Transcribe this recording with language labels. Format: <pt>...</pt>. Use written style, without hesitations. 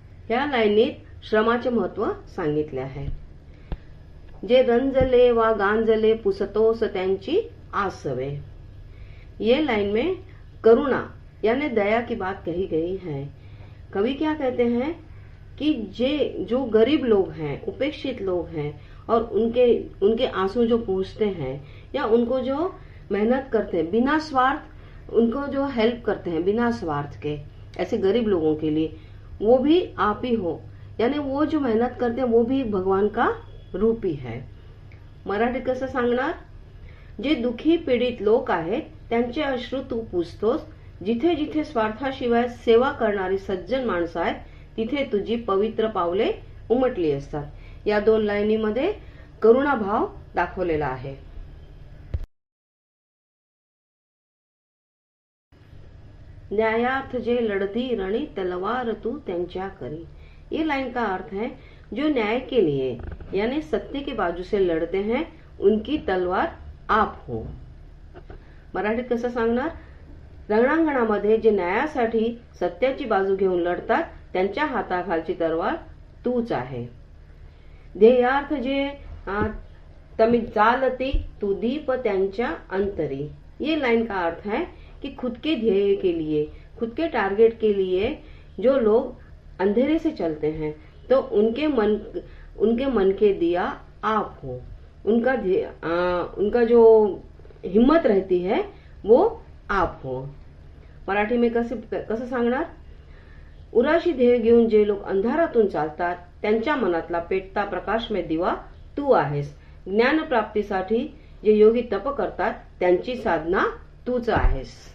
<mr>या लाईनीत श्रमाचे महत्व सांगितले आहे। जे रंजले वा गांजले पुसतोस त्यांची आसवे।</mr> <hi>ये लाइन में करुणा यानी दया की बात कही गई है। कवि क्या कहते हैं? कि जो गरीब लोग हैं, उपेक्षित लोग हैं और उनके आंसू जो पूछते हैं या उनको जो मेहनत करते हैं बिना स्वार्थ, उनको जो हेल्प करते हैं बिना स्वार्थ के, ऐसे गरीब लोगों के लिए वो भी आप ही हो। यानी वो जो मेहनत करते हैं वो भी भगवान का रूप ही है।</hi> <mr>मराठीत कसं सांगणार? जे दुखी पीडित लोक आहेत त्यांचे अश्रू तू पुसतोस, जिथे जिथे स्वार्थाशिवाय सेवा करणारी सज्जन माणसं आहेत तिथे तुझी पवित्र पावले उमटली असतात। या 2 लाईनीमध्ये करुणाभाव दाखवलेला आहे। न्यायार्थ जे लड़ती रणी तलवार तू त्यांच्या करी।</mr> <hi>ये लाइन का अर्थ है जो न्याय के लिए यानी सत्य की बाजू से लड़ते हैं उनकी तलवार आप हो।</hi> <mr>मराठीत कसं सांगणार? रणांगणामध्ये जे न्यायासाठी सत्याची बाजू घेऊन लढतात त्यांच्या हाताखालची तलवार तूच आहे। ध्येयार्थ जे तमी चालती तू दीप त्यांच्या अंतरी।</mr> <hi>ये लाइन का अर्थ है कि खुद के ध्येय के लिए, खुद के टारगेट के लिए जो लोग अंधेरे से चलते हैं तो उनके मन के दिया आप हो। उनका जो हिम्मत रहती है वो आप हो।</hi> <mr>मराठी</mr> <hi>में</hi> <mr>कसं सांगणार? उराशी ध्येय घेऊन जे लोक अंधारातून चालतात त्यांच्या मनातला पेटता प्रकाश में दिवा तू आहेस। ज्ञान प्राप्तीसाठी जे योगी तप करतात त्यांची साधना तूच आहेस।</mr>